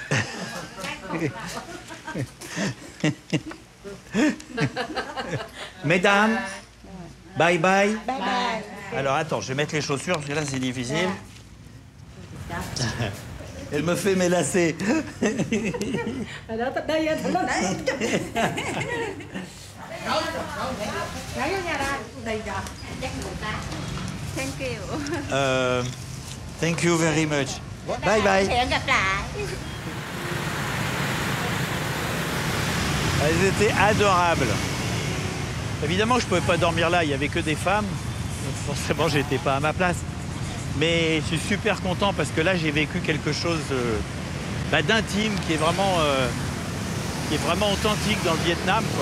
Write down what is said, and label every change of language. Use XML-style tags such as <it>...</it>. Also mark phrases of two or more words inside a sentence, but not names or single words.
<fr>Mesdames,</fr> <en>bye bye. Bye bye.</en> <fr>Alors attends, je vais mettre les chaussures parce que là c'est difficile. Elle me fait mes lacets.</fr> <en>Thank you. Thank you very much. Bye bye.</en> <vi>Hẹn gặp lại.</vi> <fr>Elles étaient adorables. Évidemment, je ne pouvais pas dormir là, il n'y avait que des femmes. Donc forcément, je n'étais pas à ma place. Mais je suis super content parce que là, j'ai vécu quelque chose d'intime qui est vraiment authentique dans le Vietnam, quoi.</fr>